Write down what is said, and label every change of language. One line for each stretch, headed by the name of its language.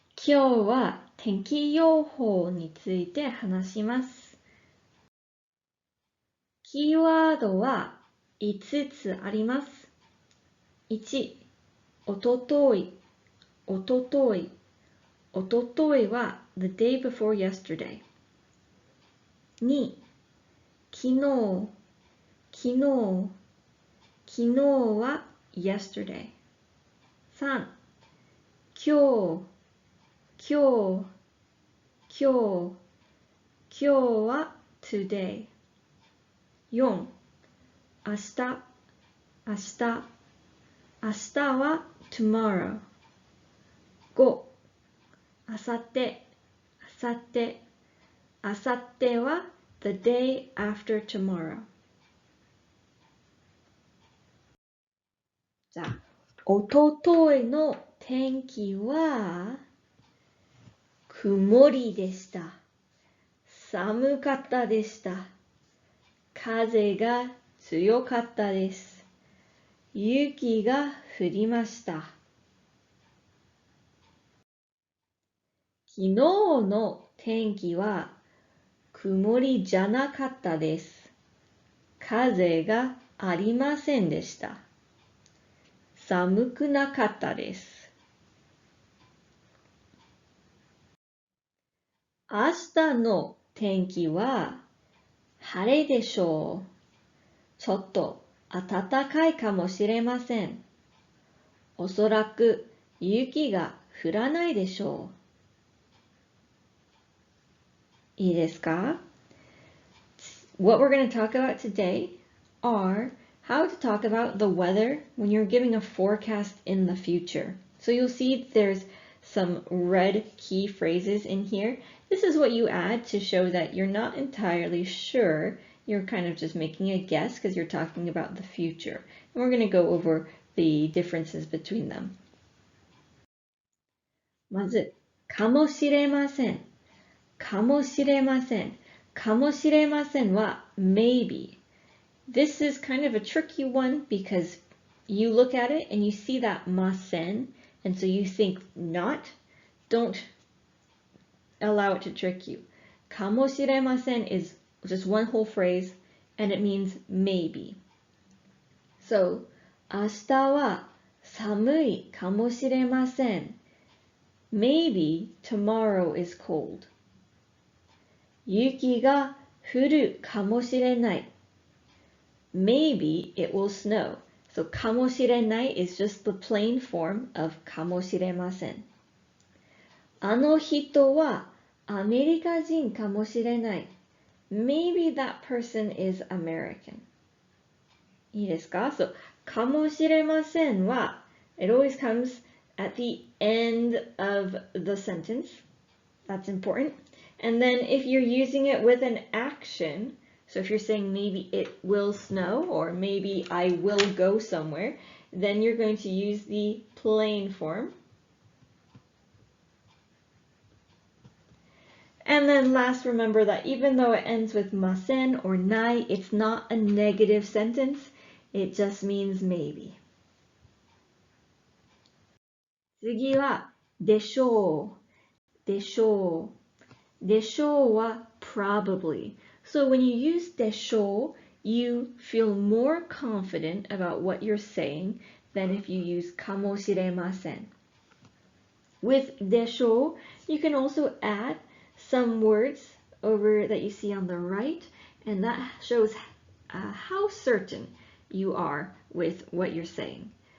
Japanese: 今日は天気予報について話します。キーワードは5つあります。 1、おととい、おととい。おとといは
English: the day before yesterday。
Japanese: 2、昨日、昨日。昨日は yesterday。 3、今日、今日、今日。今日は today。4、明日、明日。明日は tomorrow。 5、あさって、あさって。あさっては
English: the day after tomorrow。
Japanese: じゃあ、おとといの天気は曇りでした。寒かったでした。風が強かったです。雪が降りました。昨日の天気は曇りじゃなかったです。風がありませんでした。寒くなかったです。明日の天気は晴れでしょう。ちょっと暖かいかもしれません。おそらく雪が降らないでしょう。いいですか？
English: What we're going to talk about today are how to talk about the weather when you're giving a forecast in the future. So you'll see there's some red key phrases in here. This is what you add to show that you're not entirely sure. You're kind of just making a guess because you're talking about the future. And we're going to go over the differences between them.
Japanese: まず、かもしれません。かもしれません。かもしれませんは maybe.
English: This is kind of a tricky one because you look at it and you see that masen, and so you think not. Don't allow it to trick you. Kamoshiremasen is just one whole phrase and it means maybe.
Japanese: So, 明日は寒いかもしれません。
English: Maybe tomorrow is cold.
Japanese: 雪が降るかもしれない。
English: Maybe it will snow. So かもしれない is just the plain form of かもしれません。
Japanese: あの人はアメリカ人かもしれない。
English: Maybe that person is American.
Japanese: いいですか？
English: So かもしれませんは it always comes at the end of the sentence. That's important. And then if you're using it with an action, so if you're saying maybe it will snow or maybe I will go somewhere, then you're going to use the plain form. And then last, remember that even though it ends with masen or nai, it's not a negative sentence. It just means maybe.
Japanese: 次は、でしょう。でしょう。でしょうは probably.
English: So when you use でしょう, you feel more confident about what you're saying than if you use かもしれません. With でしょう, you can also add some words over that you see on the right, and that shows how certain you are with what you're saying.